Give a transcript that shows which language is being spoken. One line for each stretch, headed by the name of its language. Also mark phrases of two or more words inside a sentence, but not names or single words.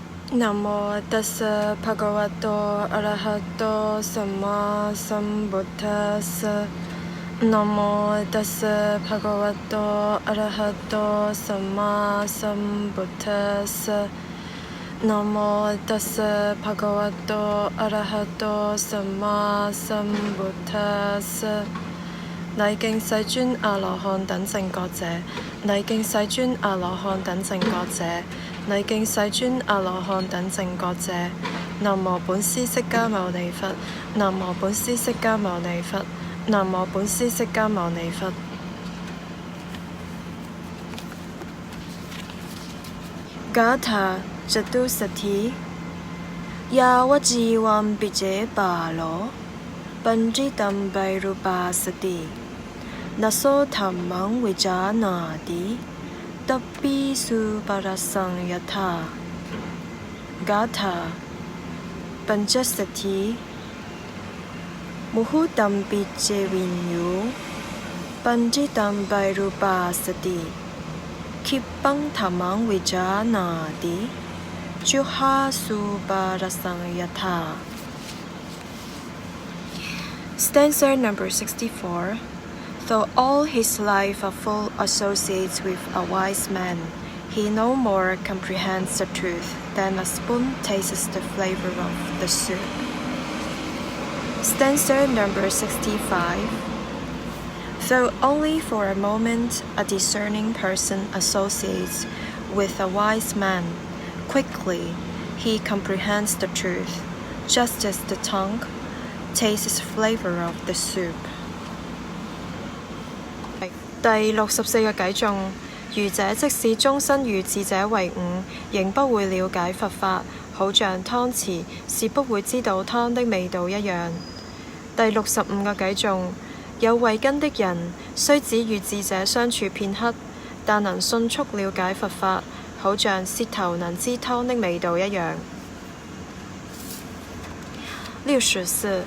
Pali: 南無ตัสสะภะคะวะโตอะระหะโตสัมมาสัมพุทธัสสะนะโมตัสสะ ภะคะวะโตอะระหะโตสัมมาสัมพุทธัสสะนะโมตัสสะภะคะวะโตอะระหะโตสัมมาสัมพุทธัสสะ
Chinese: 禮敬世尊阿羅漢等正覺者，禮敬世尊阿羅漢等正覺者，禮敬世尊阿羅漢等正覺者。南無本師釋迦牟尼佛，南無本師釋迦牟尼佛，南無本師釋迦牟尼佛。
Pali: Gatha Chatusati Yavajivam Vijay Balo Panjitam Vairupasati Naso Dhammang Vijanadi Tappi Suparasang Yatha Gatha Panchasati Muhutam Vijavinyu Panjitam Vairupasati Kippang Dhammang Vijanadi Juha Suparasang Yatha.
English: Stanza number 64. Though all his life are full associates with a wise man, he no more comprehends the truth than a spoon tastes the flavor of the soup. Stanza number 65. Though only for a moment a discerning person associates with a wise man, quickly he comprehends the truth, just as the tongue tastes the flavor of the soup.
Chinese: 第64個偈頌，愚者即使終身與智者為伍，仍不會了解佛法，好像湯匙是不會知道湯的味道一樣。第65個偈頌，有慧根的人，雖只與智者相處片刻，但能迅速了解佛法，好像舌頭能知湯的味道一樣。64.